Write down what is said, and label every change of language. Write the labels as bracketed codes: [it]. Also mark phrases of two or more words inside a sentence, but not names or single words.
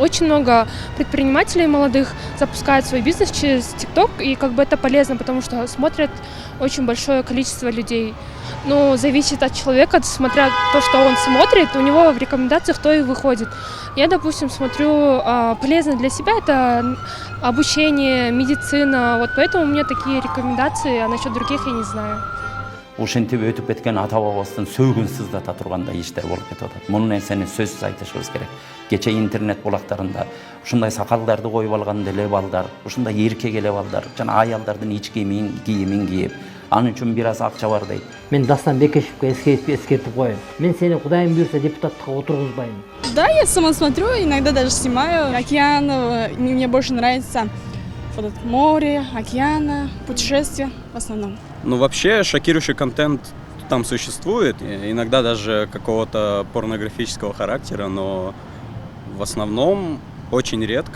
[ru] Очень много предпринимателей молодых запускают свой бизнес через ТикТок, и как бы это полезно, потому что смотрят очень большое количество людей. Зависит от человека, смотря то, что он смотрит, у него в рекомендациях то и выходит. Я, допустим, смотрю полезно для себя, это обучение, медицина, вот поэтому у меня такие рекомендации, а насчет других я не знаю. [ky] Ушинтип өтүп кеткен ата бабабыздын сөөгүн сыздата тургандай иштер болуп кетип атат. Муну нерсени сөзсүз айтышыбыз керек. Кече интернет булактарында ушундай сакалдарды коюп алган деле балдар, ушундай эркек эле балдар, жана аялдардын ич кийимин кийип, анын үчүн бир аз акча бар дейт. Мен Дастан Бекешевке эскертип коем. Мен сени Кудайым буйрса депутаттыкка отургузбайм. [ru] Да, я сама смотрю, иногда даже снимаю. Океан, мне больше нравится море, океана, путешествия в основном. Вообще шокирующий контент там существует, иногда даже какого-то порнографического характера, но в основном очень редко.